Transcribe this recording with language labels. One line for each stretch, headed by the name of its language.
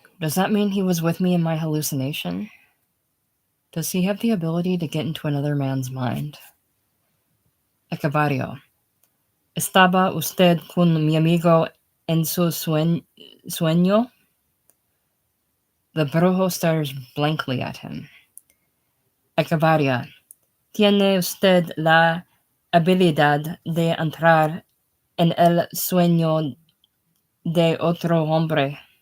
English: Does that mean he was with me in my hallucination? Does he have the ability to get into another man's mind? Acavario.
Spanish: ¿Estaba usted con mi amigo en su sueño?
English: The brujo stares blankly at him. Acavaria.
Spanish: ¿Tiene usted la habilidad de entrar en el sueño de otro hombre?